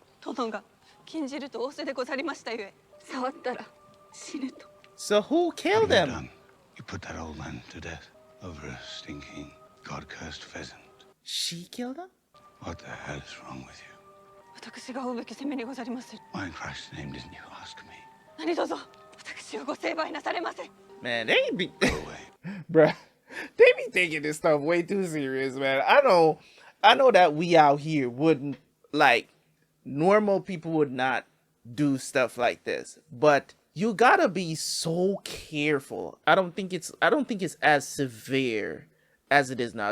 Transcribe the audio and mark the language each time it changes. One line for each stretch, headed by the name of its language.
Japanese: 殿が禁じると仰せでござりましたゆえ、触ったら死ぬと。
English: So who killed What have you him? done? You put that old man to death over a stinking, god-cursed pheasant. She killed him? What the hell is wrong with you?
Japanese: 私が負うべき責めにござりまする。
English: Why in Christ's name didn't you ask me?
Japanese: 何卒私をご成敗なされませ。
English: Man, they be... Bruh, they be taking this stuff way too serious, man. I know that we out here wouldn't, like, normal people would not do stuff like this. But you gotta be so careful. I don't think it's as severe as it is now.